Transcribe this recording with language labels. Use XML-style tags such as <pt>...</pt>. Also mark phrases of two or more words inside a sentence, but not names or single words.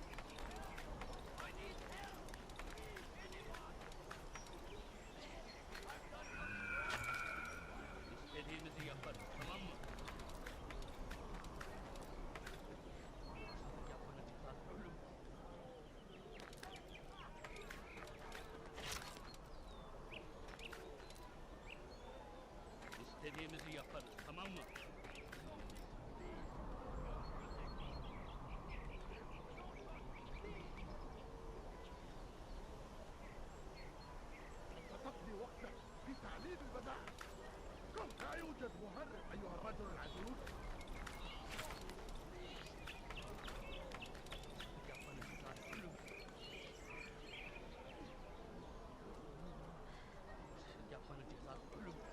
<tr>İstediğimizi yaparız, tamam mı? Hırsızlık yapmanın cezası ölüm. İstediğimizi yaparız, tamam mı?</tr> <ar>ستقضي وقتك في تعليم البنات. لا يوجد مهرب أيها الرجل العجوز.</ar> <tr>Yapmanın cezası ölüm. Yapmanın cezası ölüm.</tr>